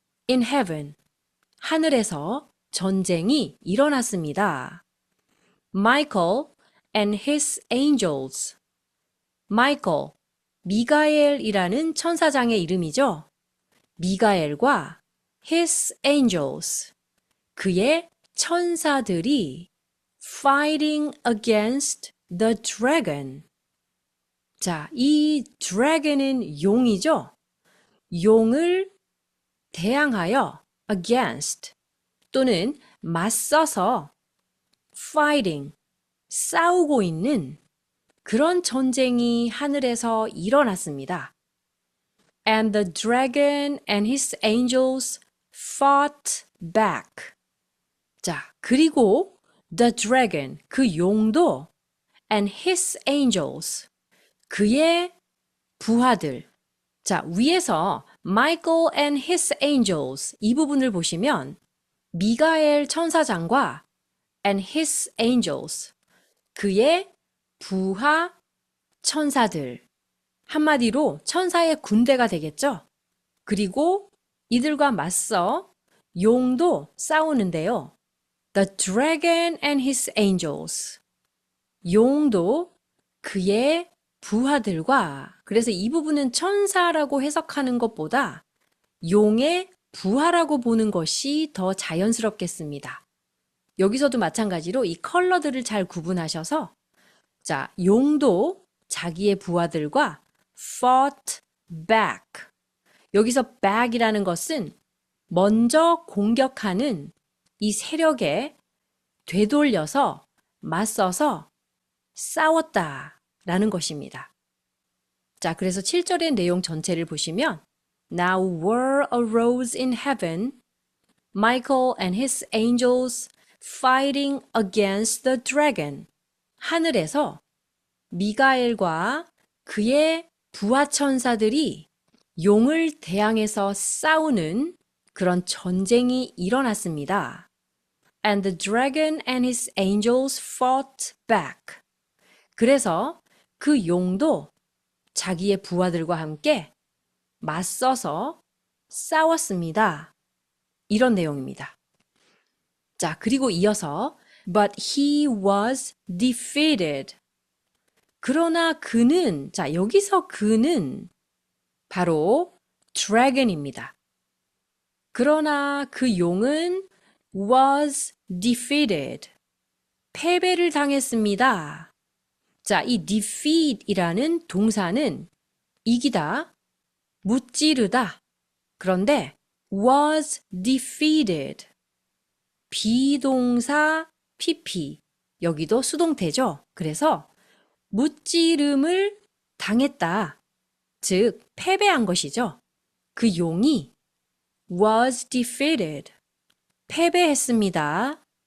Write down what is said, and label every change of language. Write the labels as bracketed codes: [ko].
[ko] In heaven, 하늘에서 전쟁이 일어났습니다. [en] Michael and his angels. [ko] Michael, 미가엘이라는 천사장의 이름이죠. 미가엘과 his angels, 그의 천사들이 fighting against the dragon. 자, 이 dragon은 용이죠. 용을 대항하여 against 또는 맞서서 fighting, 싸우고 있는 그런 전쟁이 하늘에서 일어났습니다. [en] And the dragon and his angels fought back. [ko] 자, 그리고 the dragon, 그 용도 and his angels, 그의 부하들. 자, 위에서 Michael and his angels 이 부분을 보시면 미가엘 천사장과 and his angels, 그의 부하 천사들. 한마디로 천사의 군대가 되겠죠? 그리고 이들과 맞서 용도 싸우는데요. [en] The dragon and his angels. [ko] 용도 그의 부하들과, 그래서 이 부분은 천사라고 해석하는 것보다 용의 부하라고 보는 것이 더 자연스럽겠습니다. 여기서도 마찬가지로 이 컬러들을 잘 구분하셔서, 자, 용도 자기의 부하들과 fought back. 여기서 back이라는 것은 먼저 공격하는 이 세력에 되돌려서 맞서서 싸웠다라는 것입니다. [en] 자, 그래서 7절의 내용 전체를 보시면 [ko] Now war arose in heaven, Michael and his angels fighting against the dragon. 하늘에서 미가엘과 그의 부하 천사들이 용을 대항해서 싸우는 그런 전쟁이 일어났습니다. [en] And the dragon and his angels fought back. [ko] 그래서 그 용도 자기의 부하들과 함께 맞서서 싸웠습니다. 이런 내용입니다. [en] 자, 그리고 이어서 But he was defeated. [ko] 그러나 그는, 자, 여기서 그는 바로 dragon입니다. 그러나 그 용은 was defeated. 패배를 당했습니다. 자, 이 defeat이라는 동사는 이기다, 무찌르다. 그런데 was defeated. 비동사 pp. 여기도 수동태죠. 그래서 무찌름을 당했다. 즉 패배한 것이죠. 그 용이 was defeated, 패배했습니다.